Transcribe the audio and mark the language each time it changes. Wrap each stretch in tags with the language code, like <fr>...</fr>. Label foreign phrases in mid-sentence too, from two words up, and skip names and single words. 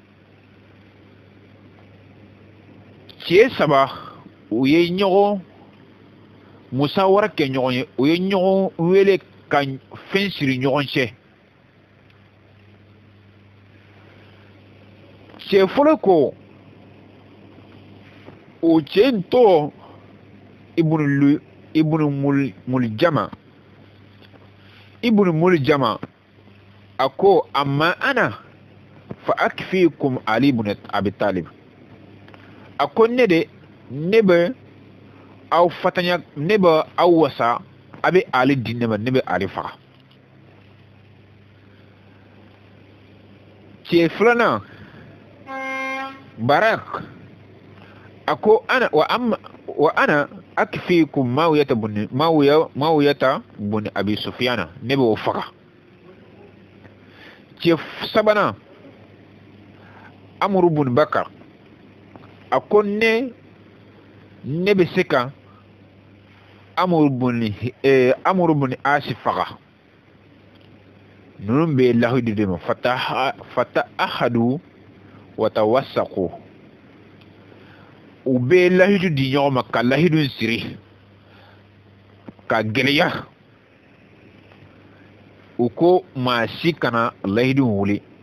<bm>cɛ 3 u ye ɲɔgɔn musawara kɛ ɲɔgɔn ye u ye ɲɔgɔn wele ka fɛn siri ɲɔgɔn cɛ cɛ fɔlɔ ko o cɛ in tɔgɔ Ibn Muljama a ko</bm> <ar>أما أنا فأكفيكم</ar> <bm>Ali ibn Abi Talib a ko ne bɛ aw fatanya ne bɛ aw wasa a bɛ Ali di ne ma ne bɛ Ali faga cɛ 2nan Barak a ko</bm> <ar>وأنا أكفيكم</ar> <bm>Mawiyata bun Abi Sufyana ne bɛ o faga cɛ 3nan Amru bun Bakar a ko ne bɛ se ka Amru bun Asi faga ninnu bɛ lahidu de ma</bm> <ar>فتعاهدوا وتواثقوا</ar> <bm>u bɛ lahidu di ɲɔgɔn ma ka lahidu siri ka gɛlɛya u ko maa si kana lahidu wuli</bm>